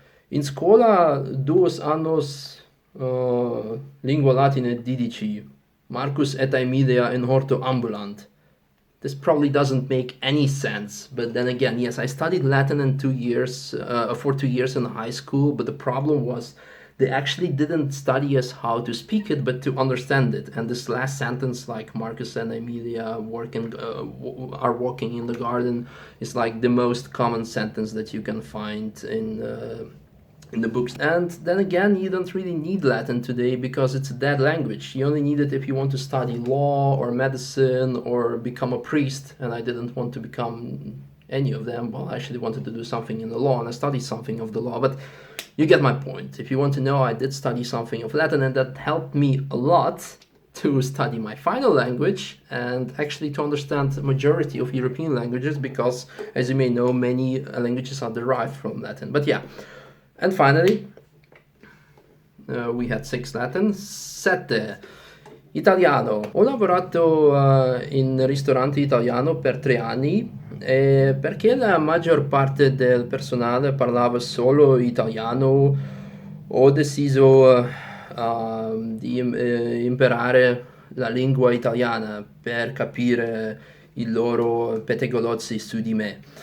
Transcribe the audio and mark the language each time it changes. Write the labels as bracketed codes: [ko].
[la] In scuola 2 annos Lingua Latina 12. Marcus et Aemilia in horto ambulant. [en] This probably doesn't make any sense, but then again, yes, I studied Latin in 2 years, for 2 years in high school, but the problem was they actually didn't study us how to speak it, but to understand it. And this last sentence, like Marcus and Amelia are walking in the garden, is like the most common sentence that you can find in the books. And then again, you don't really need Latin today because it's a dead language. You only need it if you want to study law or medicine or become a priest. And I didn't want to become any of them. Well, I actually wanted to do something in the law, and I studied something of the law. But you get my point. If you want to know, I did study something of Latin, and that helped me a lot to study my final language and actually to understand the majority of European languages because, as you may know, many languages are derived from Latin. But yeah. And finally, we had 6 Latin. [it] 7. Italiano. Ho lavorato in ristorante italiano per 3 anni e perché la maggior parte del personale parlava solo italiano, ho deciso di imparare la lingua italiana per capire i loro pettegolezzi su di me.